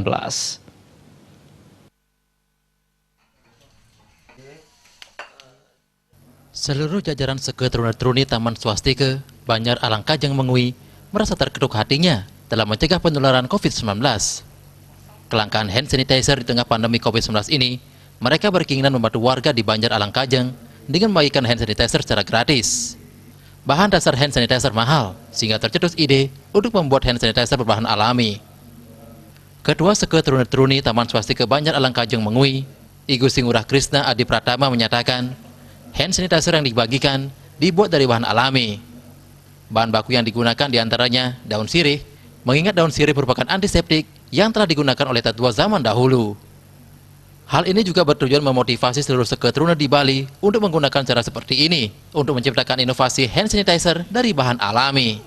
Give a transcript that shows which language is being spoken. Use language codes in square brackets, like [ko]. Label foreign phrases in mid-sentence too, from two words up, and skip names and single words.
[id] Seluruh jajaran seketuruna-turuni Taman Swastika Banjar Alangkajang Mengui merasa terketuk hatinya dalam mencegah penularan COVID-19. Kelangkaan [en] hand sanitizer [id] di tengah pandemi COVID-19 ini, mereka berkeinginan membantu warga di Banjar Alangkajang dengan membagikan [en] hand sanitizer [id] secara gratis. Bahan dasar [en] hand sanitizer [id] mahal, sehingga tercetus ide untuk membuat [en] hand sanitizer [id] berbahan alami. Ketua Seketuruna-turuni Taman Swastika Banjar Alangkajang Mengui, Igu Singurah Krishna Adi Pratama menyatakan, [en] hand sanitizer [id] yang dibagikan dibuat dari bahan alami. Bahan baku yang digunakan diantaranya daun sirih, mengingat daun sirih merupakan antiseptik yang telah digunakan oleh tetua zaman dahulu. Hal ini juga bertujuan memotivasi seluruh seketuruna di Bali untuk menggunakan cara seperti ini untuk menciptakan inovasi [en] hand sanitizer [id] dari bahan alami.